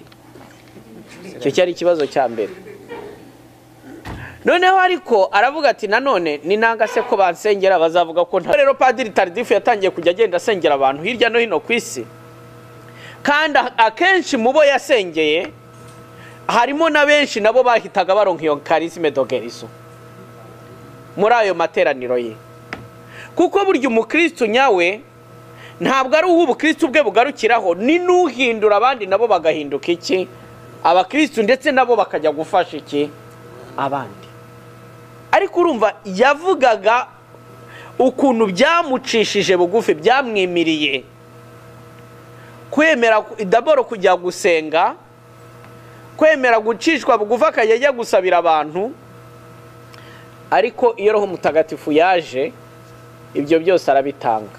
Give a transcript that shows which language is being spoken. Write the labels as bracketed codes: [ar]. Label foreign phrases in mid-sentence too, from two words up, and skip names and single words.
[rw] Icyo cyari ikibazo cya mbere. Noneho ariko aravuga ati nanone ni nanga se ko bansengera bazavuga ko nta. Rero Padiri Tardif yatangiye kujya agenda asengera abantu hirya no hino ku isi, kandi akenshi mubo yasengeye harimo na benshi nabo bahitaga baronka iyo [fr] charisme de guérison [rw] muri ayo materaniro ye. Kuko burya umukristo nyawe ntabwo ari ubukristo bwe bugarukiraho, ni nuhindura abandi nabo bagahinduka iki, abakristo ndetse nabo bakajya gufasha iki abandi. Ariko urumva yavugaga ukuntu byamucishije bugufi, byamwimiriye kwemera d'abord kujya gusenga, kwemera gucishwa bugufi akajya gusabira abantu, ariko iyo Roho Mutagatifu yaje ibyo byose arabitanga.